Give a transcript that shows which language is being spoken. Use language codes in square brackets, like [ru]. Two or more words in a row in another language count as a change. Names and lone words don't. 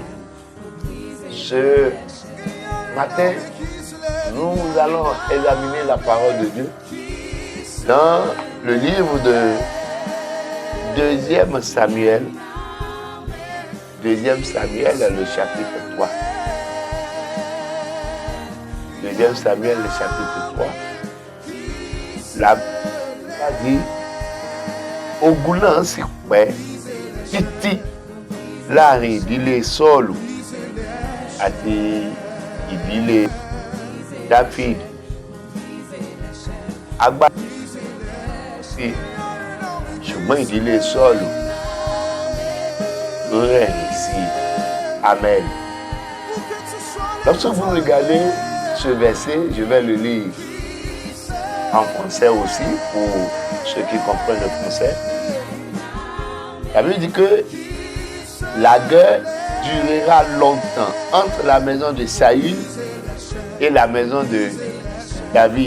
[fr] Ce matin, nous allons examiner la parole de Dieu dans le livre de 2 Samuel. 2 Samuel, le chapitre 3. 2 Samuel, le chapitre 3. La Bible dit, [yo] ogun náà sì pẹ́ títí láàrin ìdílé Sọ́ọ̀lù àti ìdílé Dáfídì. Agbára sí ṣùgbọ́n ìdílé Sọ́ọ̀lù ló rẹ̀yìn sí. Amen. [fr] Lorsque vous regardez ce verset, je vais le lire en français aussi, pour ceux qui comprennent le français. La Bible dit que la guerre durera longtemps entre la maison de Saül et la maison de David.